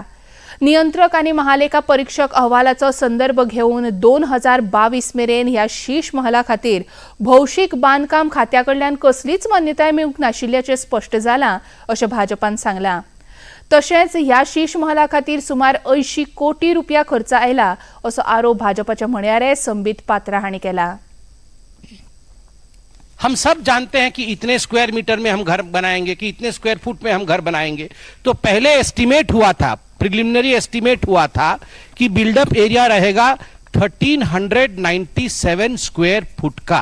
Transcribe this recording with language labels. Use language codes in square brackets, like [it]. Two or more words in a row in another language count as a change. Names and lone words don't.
[kok] नियंत्रक आनी महालेखा परीक्षक अहवालाचो संदर्भ घेवन 2022 मेरेन ह्या शीश महला खातीर भौशीक बांदकाम खात्याकडल्यान कसलीच मान्यताय मेळूंक नाशिल्ल्याचें स्पश्ट जालां अशें भाजपान सांगलां। तशेंच ह्या शीश महला खातीर सुमार 80 कोटी रुपया खर्च आयला असो आरोप भाजपाचे म्हणयारे संबित पात्रा हांणी केला। [hi] हम सब जानते हैं कि इतने [en] square meter [hi] में हम घर बनाएंगे, कि इतने [en] square feet [hi] में हम घर बनाएंगे। तो पहले एस्टिमेट हुआ था, [en] preliminary estimate [hi] हुआ था कि [en] buildup area [hi] रहेगा 1397 [en] square feet [hi] का।